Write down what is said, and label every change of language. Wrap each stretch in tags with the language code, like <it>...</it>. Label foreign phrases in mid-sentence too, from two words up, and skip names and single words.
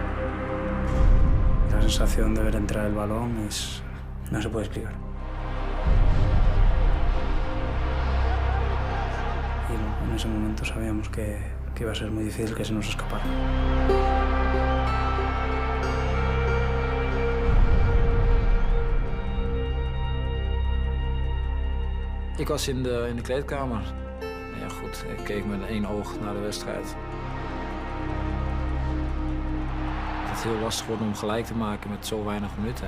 <es>Entonces... sensación de ver entrar el balón no se puede explicar. Y en ese momento sabíamos que iba a ser muy difícil que se nos escapara.</es> <nl>Ik was in de kleedkamer. Ja, goed, ik keek met één oog naar de wedstrijd. Het is heel lastig worden om gelijk te maken met zo weinig minuten.</nl>